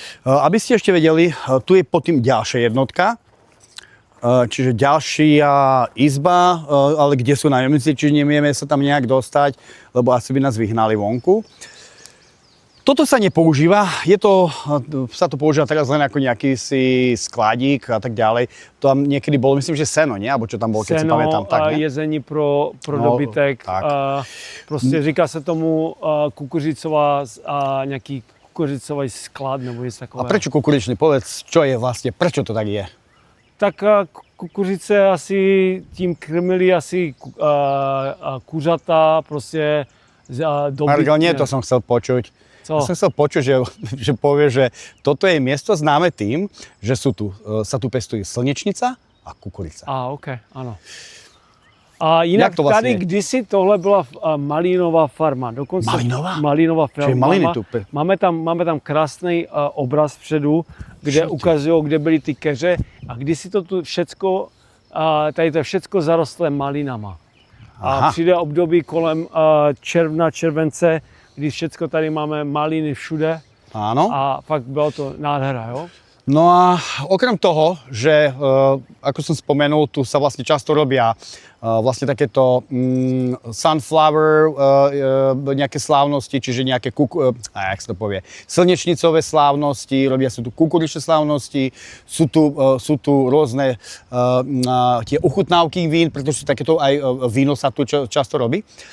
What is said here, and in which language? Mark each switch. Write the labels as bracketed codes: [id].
[sk] Aby ste ešte vedeli, tu je pod tým ďalšia jednotka. Čiže ďalšia izba, ale kde sú nájomníci, čiže nevieme sa tam nejak dostať, lebo asi by nás vyhnali vonku. Toto sa nepoužíva, sa to používa teraz len ako nejaký si skladík a tak ďalej. To tam niekedy bolo, myslím, že seno, nie? Alebo čo tam bolo, keď si pamätám. [cs] Seno a jezení pro dobytek. Prostě říká se tomu kukuřicová a nějaký kukuřicový sklad nebo něco takového. [sk] A prečo kukuričný? Povedz, čo je vlastne, prečo to tak je? [cs] Tak kukuřice asi tím krmili asi kuřata, prostě dobytky. [sk] Margal, nie to som chcel počuť. [cs] Co? [sk] Ja som chcel počuť, že povie, že toto je miesto známe tým, že sa tu pestujú slnečnica a kukurica. [cs] OK, ano. A jinak to vlastně tady kdysi tohle byla malínová farma. Dokonce malínová farma. Máme tam krásný obraz vpředu, kde ukazují, kde byly ty keře a kdysi to tu všecko, tady to všecko zarostlé malinama. A přijde období kolem června, července, kdy všecko tady máme maliny všude. [sk] Áno. [cs] A fakt bylo to nádhera, jo? [sk] No a okrem toho, že ako som spomenul, tu sa vlastne často robia vlastne takéto sunflower nejaké slávnosti, čiže nejaké jak sa to povie, slnečnicové slávnosti, robia sa tu kukuričné slávnosti, sú tu rôzne tie ochutnávky vín, pretože sú takéto aj víno sa tu často robí.